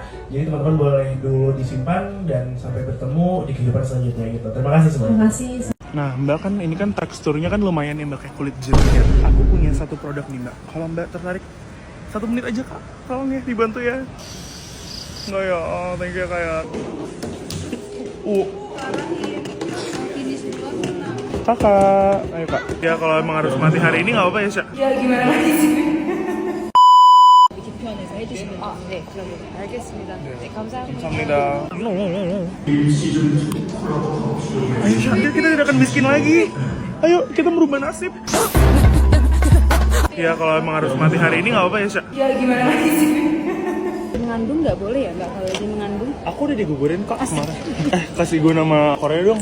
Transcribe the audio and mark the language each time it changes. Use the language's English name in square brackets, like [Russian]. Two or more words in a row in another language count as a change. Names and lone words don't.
[Indonesian] Jadi teman-teman boleh dulu disimpan dan sampai bertemu di kehidupan selanjutnya gitu. Terima kasih semuanya. Terima kasih. Nah Mbak, kan ini kan teksturnya kan lumayan ya Mbak, kayak kulit jeruk ya. Aku punya satu produk nih Mbak, kalau Mbak tertarik 1 menit aja Kak, tolong ya dibantu ya. Enggak ya, [English] thank you [Indonesian] kayak Kakak, ayo Kak. Ya kalau emang harus mati hari ini nggak apa-apa ya Sya? Ya gimana lagi sih? [Korean] 편에서 해주시면 네, 그러면 알겠습니다. 네, 감사합니다. 감사합니다. [Indonesian] Ayo Sya, kita tidak akan miskin lagi. Ayo kita merubah nasib. Ya kalau emang harus mati hari ini nggak apa-apa ya Sya? Ya gimana lagi sih? Mengandung nggak boleh ya, nggak kalau lagi mengandung. Aku udah digugurin Kak kemarin. Kasih gue nama Korea dong.